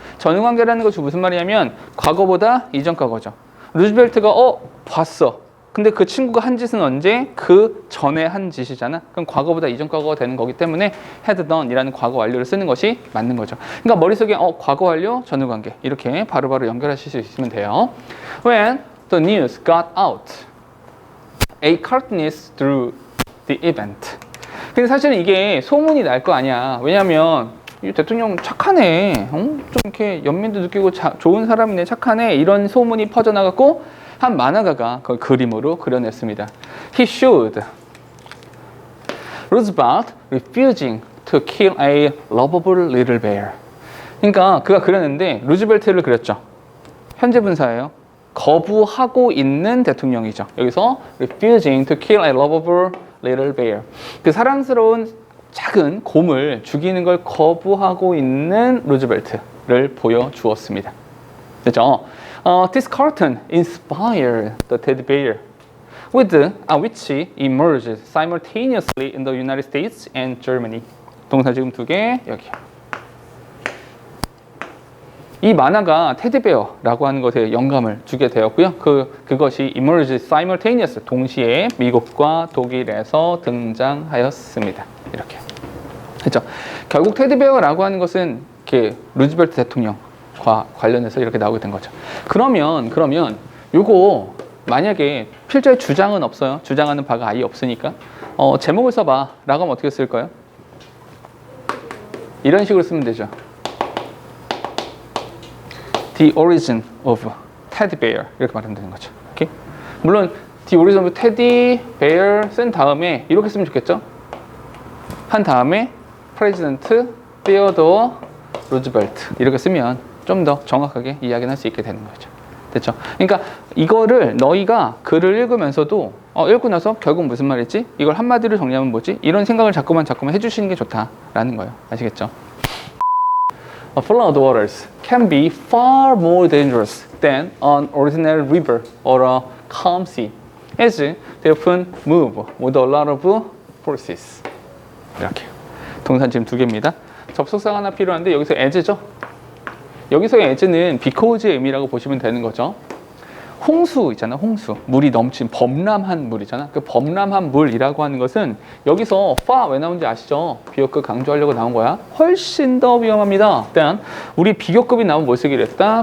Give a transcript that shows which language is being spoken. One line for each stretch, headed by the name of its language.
Korean: 전후 관계라는 것이 무슨 말이냐면 과거보다 이전 과거죠. 루즈벨트가 봤어. 근데 그 친구가 한 짓은 언제? 그 전에 한 짓이잖아. 그럼 과거보다 이전 과거가 되는 거기 때문에 had done 이라는 과거 완료를 쓰는 것이 맞는 거죠. 그러니까 머릿속에 과거 완료, 전후 관계 이렇게 바로바로 연결하실 수 있으면 돼요.
English: When the news got out, a cartoonist drew the event.
Korean: 근데 사실은 이게 소문이 날 거 아니야. 왜냐면 이 대통령 착하네. 좀 이렇게 연민도 느끼고 좋은 사람이네, 착하네. 이런 소문이 퍼져나갔고 한 만화가가 그걸 그림으로 그려냈습니다.
English: He showed Roosevelt refusing to kill a lovable little bear.
Korean: 그러니까 그가 그렸는데 루즈벨트를 그렸죠. 현재 분사예요. 거부하고 있는 대통령이죠. 여기서
English: refusing to kill a lovable little bear.
Korean: 그 사랑스러운 작은 곰을 죽이는 걸 거부하고 있는 루즈벨트를 보여주었습니다. 됐죠?
English: This cartoon inspired the teddy bear, which emerged simultaneously in the United States and Germany.
Korean: 동사 지금 2개 여기. 이 만화가 테디베어라고 하는 것에 영감을 주게 되었고요. 그것이
English: emerged simultaneous,
Korean: 동시에 미국과 독일에서 등장하였습니다. 이렇게. 그렇죠? 결국 테디베어라고 하는 것은 이렇게 루즈벨트 대통령과 관련해서 이렇게 나오게 된 거죠. 그러면 요거 만약에 필자의 주장은 없어요. 주장하는 바가 아예 없으니까 제목을 써봐 라고 하면 어떻게 쓸까요? 이런 식으로 쓰면 되죠.
English: The origin of teddy bear
Korean: 이렇게 말하면 되는 거죠. 오케이? 물론
English: The origin of teddy bear
Korean: 쓴 다음에 이렇게 쓰면 좋겠죠? 한 다음에 President Theodore Roosevelt 이렇게 쓰면 좀 더 정확하게 이야기를 할 수 있게 되는 거죠. 됐죠? 그러니까 이거를 너희가 글을 읽으면서도 읽고 나서 결국 무슨 말이지? 이걸 한마디로 정리하면 뭐지? 이런 생각을 자꾸만 해주시는 게 좋다라는 거예요. 아시겠죠?
English: Flood waters can be far more dangerous than an ordinary river or a calm sea, as they often move with a lot of forces.
Korean: 이렇게. 동사 지금 2개입니다. 접속사가 하나 필요한데 여기서 as죠? 여기서의 as는 because의 의미라고 보시면 되는 거죠. 홍수 있잖아, 홍수. 물이 넘친 범람한 물이잖아. 그 범람한 물이라고 하는 것은 여기서 far 왜 나온지 아시죠? 비교급 강조하려고 나온 거야. 훨씬 더 위험합니다. 일단 우리 비교급이 나오면 뭘 쓰기로 했다?